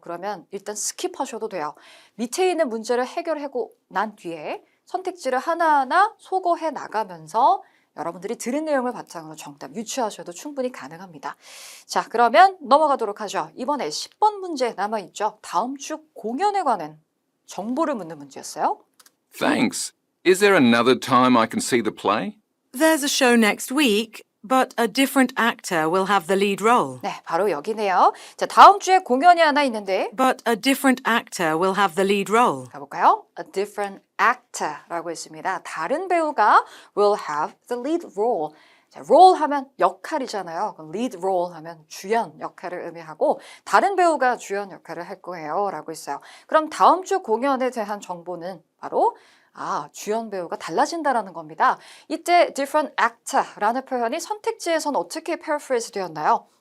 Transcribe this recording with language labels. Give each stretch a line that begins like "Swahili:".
Korean: 그러면 일단 스킵하셔도 돼요. 밑에 있는 문제를 해결하고 난 뒤에 선택지를 하나하나 소거해 나가면서 여러분들이 들은 내용을 바탕으로 정답 유추하셔도 충분히 가능합니다. 자, 그러면 넘어가도록 하죠. 이번에 10번 문제 남아있죠. 다음 주 공연에 관한 정보를 묻는 문제였어요.
English: Thanks. Is there another time I can see the play? There's a show next week, but a different actor will have the lead role.
Korean: 네, 바로 여기네요. 자, 다음 주에 공연이 하나 있는데
English: But a different actor will have the lead role.
Korean: 가볼까요?
English: A different actor라고
Korean: 했습니다. 다른 배우가
English: will have the lead role.
Korean: 자, role 하면 역할이잖아요. 그럼 lead role 하면 주연 역할을 의미하고 다른 배우가 주연 역할을 할 거예요. 라고 했어요. 그럼 다음 주 공연에 대한 정보는 바로 주연 배우가 달라진다라는 겁니다. 이때 different actor라는 표현이 선택지에서는 어떻게 paraphrase 되었나요?